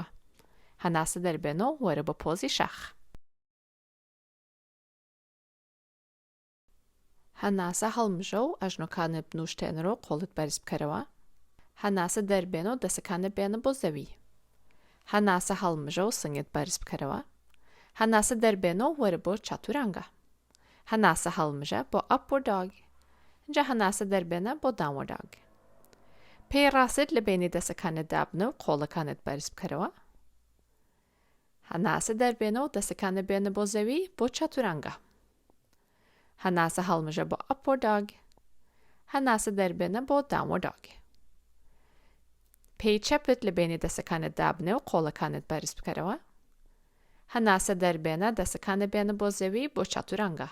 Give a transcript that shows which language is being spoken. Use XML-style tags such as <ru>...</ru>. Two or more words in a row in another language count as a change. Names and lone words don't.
<ckb>هەناسە دەربێنە و وەرە بە پۆزی شاخ. هەناسە هەڵمژە و ئەژنۆکانت بنووشتێنەرەوە و قۆڵت بەرز بکەرەوە. هەناسە دەربێنە و دەسەکانت بێنە بۆ زەوی. هەناسە هەڵمژە و سنگت بەرز بکەرەوە. هەناسە دەربێنە و وەرە بۆ چاتورانگە. هەناسە هەڵمژە بۆ</ckb> <en>upward dog.</en> <ckb>اینجا هەناسە دەربێنە بۆ</ckb> <en>downward dog.</en> <ckb>پێی ڕاست لە بینی دەسەکانت دابنە و قۆڵەکانت بەرز بکەرەوە. هەناسە دەربێنە و دەسەکانت بێنە بۆ زەوی بۆ چاتورانگە. هەناسە هەڵمژە بۆ</ckb> <en>upward dog.</en> <ckb>هەناسە دەربێنە بۆ</ckb> <en>downward dog.</en> <ckb>پێی چەپت لە بینی دەسەکانت دابنێ و قۆڵەکانت بەرز بکەرەوە. هەناسە دەربێنە دەسەکانت بێنە بۆ زەوی بۆ چاتورانگە.</ckb>